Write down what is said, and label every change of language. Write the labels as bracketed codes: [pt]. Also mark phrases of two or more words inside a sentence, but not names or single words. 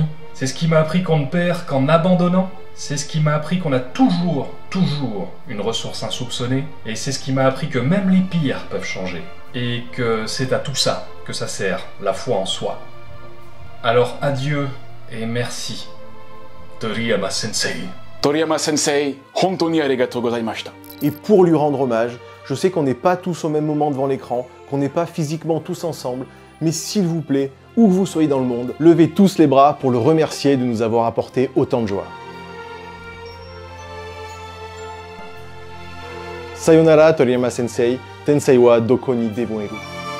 [fr] C'est ce qui m'a appris qu'on ne perd qu'en abandonnant. C'est ce qui m'a appris qu'on a toujours une ressource insoupçonnée. Et c'est ce qui m'a appris que même les pires peuvent changer. Et que c'est à tout ça que ça sert, la foi en soi. Alors adieu et merci, Toriyama Sensei. [ja] 鳥山先生、本当ありがとうございました. [fr] Et pour lui rendre hommage, je sais qu'on n'est pas tous au même moment devant l'écran, qu'on n'est pas physiquement tous ensemble, mais s'il vous plaît, où que vous soyez dans le monde, levez tous les bras pour le remercier de nous avoir apporté autant de joie. [ja] さよなら鳥山先生、てんせいはどこにでもえる.